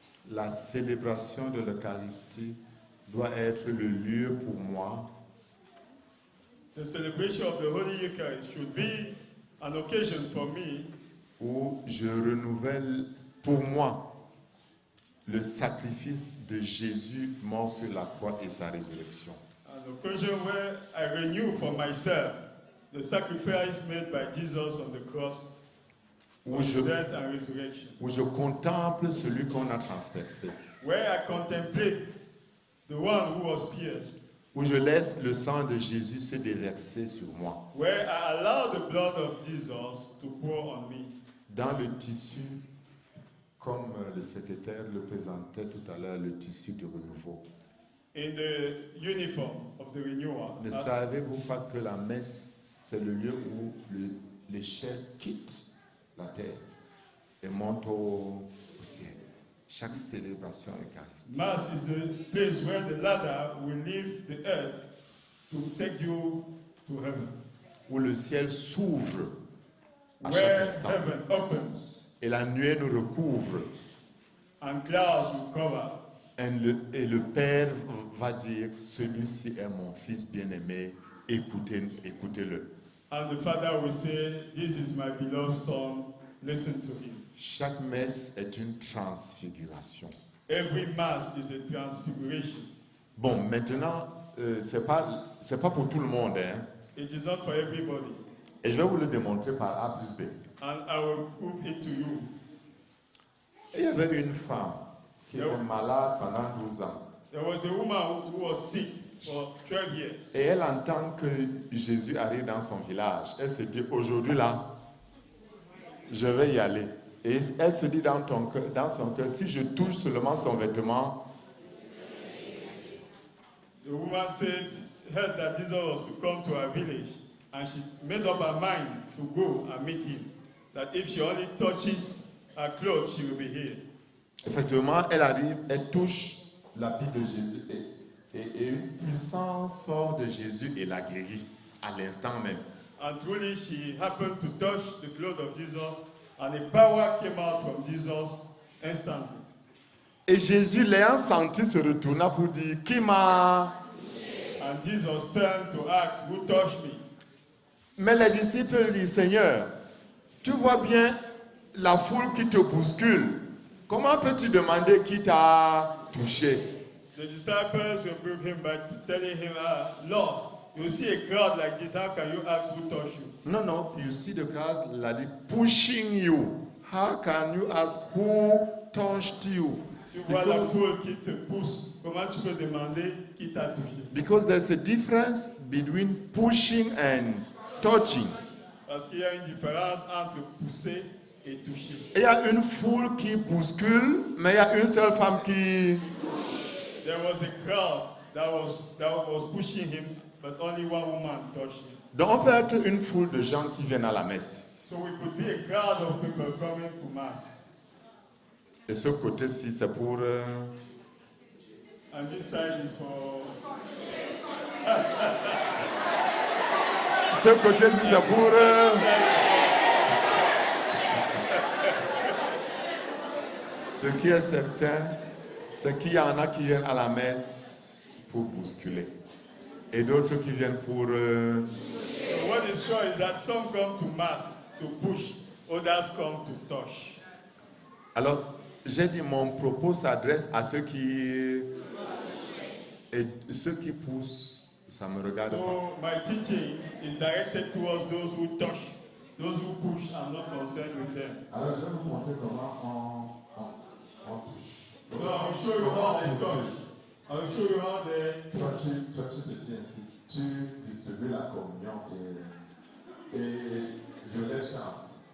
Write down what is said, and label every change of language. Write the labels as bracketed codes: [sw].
[fr] la célébration de l'Eucharistie doit être le lieu pour moi [en] the celebration of the Holy Eucharist should be an occasion for me [fr] où je renouvelle pour moi le sacrifice de Jésus mort sur la croix et sa résurrection. [en] an occasion where I renew for myself the sacrifice made by Jesus on the cross, [fr] Où [en] his [fr] je, [en] death and resurrection, [fr] où je contemple celui qu'on a transpercé. [en] where I contemplate the one who was pierced, [fr] Où je laisse le sang de Jésus se déverser sur moi. [en] where I allow the blood of Jesus to pour on me. [fr] Dans le tissu, comme le secrétaire le présentait tout à l'heure, le tissu de renouveau. [en] In the uniform of the renewal. [fr] Ne savez-vous pas que la messe, c'est le lieu où les chairs quittent la terre et montent au ciel? Chaque célébration eucharistique. [en] Mass is the place where the ladder will leave the earth to take you to heaven. [fr] Où le ciel s'ouvre à [en] Where [fr] chaque instant. [en] heaven opens [fr] Et la nuée nous recouvre. [en] and clouds will cover. [fr] Et le Père va dire, celui-ci est mon fils bien-aimé, écoutez-le. [en] And the Father will say, "This is my beloved Son, listen to him." [fr] Chaque messe est une transfiguration. [en] Every Mass is a transfiguration. [fr] Bon, maintenant, c'est pas pour tout le monde, hein. [en] It is not for everybody. [fr] Et je vais vous le démontrer par A plus B. [en] And I will prove it to you. [fr] Et il y avait une femme qui était malade pendant 12 ans. [en] There was a woman who was sick for 12 years. [fr] Et elle entend que Jésus arrive dans son village. Elle se dit, aujourd'hui là, je vais y aller. Et elle se dit dans son cœur, si je touche seulement son vêtement, [en] The woman heard that Jesus was to come to her village, and she made up her mind to go and meet him. That if she only touches her clothes, she will be healed. [fr] effectivement, elle arrive, elle touche l'habit de Jésus et une puissance sort de Jésus et la guérit à l'instant même. [en] And truly, she happened to touch the clothes of Jesus, and a power came out from Jesus instantly. [fr] Et Jésus, l'ayant senti, se retourna pour dire, qui m'a... [en] And Jesus turned to ask, "Who touched me?" [fr] Mais les disciples lui disent, Seigneur, tu vois bien la foule qui te bouscule. Comment peux-tu demander qui t'a touché? [en] The disciples rebuked him by telling him, "Lord, you see a crowd like this, how can you ask who touched you?" No, you see the crowd like pushing you. How can you ask who touched you? [fr] Tu vois la foule qui te pousse. Comment tu peux demander qui t'a touché? [en] Because there's a difference between pushing and touching. [fr] Parce qu'il y a une différence entre pousser et toucher. Il y a une foule qui bouscule, mais il y a une seule femme qui... [en] There was a crowd that was pushing him, but only one woman touched him. [fr] Donc on peut être une foule de gens qui viennent à la messe. [en] So we could be a crowd of people coming to Mass. [fr] Et ce côté-ci, c'est pour... [en] And this side is for... [fr] Ce côté-ci, c'est pour... Ce qui est certain, c'est qu'il y en a qui viennent à la messe pour bousculer. Et d'autres qui viennent pour... [en] What is sure is that some come to mass to push, others come to touch. [fr] Alors, j'ai dit, mon propos s'adresse à ceux qui... Et ceux qui poussent, ça me regarde pas. [en] So my teaching is directed towards those who touch. Those who push, I'm not concerned with them. [fr] Alors, je vais vous montrer comment on touche. [en] So I'll show you how they touch. I'll show you how they... [fr] Toi, tu te tiens ici. Tu distribues la communion et je les chante.